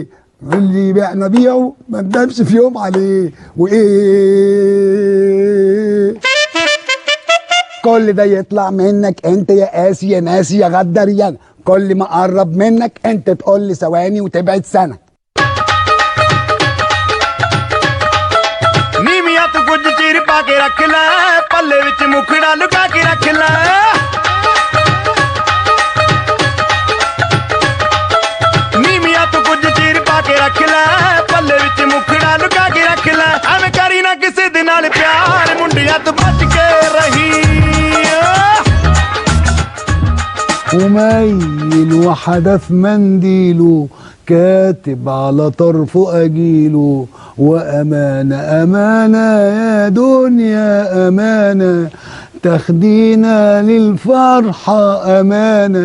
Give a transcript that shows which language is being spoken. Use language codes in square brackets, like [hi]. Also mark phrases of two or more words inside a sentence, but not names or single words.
[ar] اللي بعنا بيعه ما ندمش في يوم عليه، وايه كل ده يطلع منك انت يا قاسي يا ناسي يا غداريان. كل ما اقرب منك انت تقول لي ثواني وتبعد سنه. [pa] ਨੀਵੀਆਂ ਤੂੰ ਕੁਝ ਚੀਰ ਪਾ ਕੇ ਰੱਖ ਲੈ, ਪੱਲੇ ਵਿੱਚ ਮੁਖੜਾ ਲੁਕਾ ਕੇ ਰੱਖ ਲੈ। ਨੀਵੀਆਂ ਤੂੰ ਕੁਝ ਚੀਰ ਪਾ ਕੇ ਰੱਖ ਲੈ, ਪੱਲੇ ਵਿੱਚ ਮੁਖੜਾ ਲੁਕਾ ਕੇ ਰੱਖ ਲੈ। ਐਵੇਂ ਕਰੀ ਨਾ ਕਿਸੇ ਦੇ ਨਾਲ ਪਿਆਰ, ਮੁੰਡਿਆਂ ਤੋਂ ਬਚ ਕੇ ਰਹੀ। [ar] وميل وحدف منديله كاتب على طرفه أجيله، وأمانة أمانة يا دنيا أمانة تاخدينا للفرحة أمانة.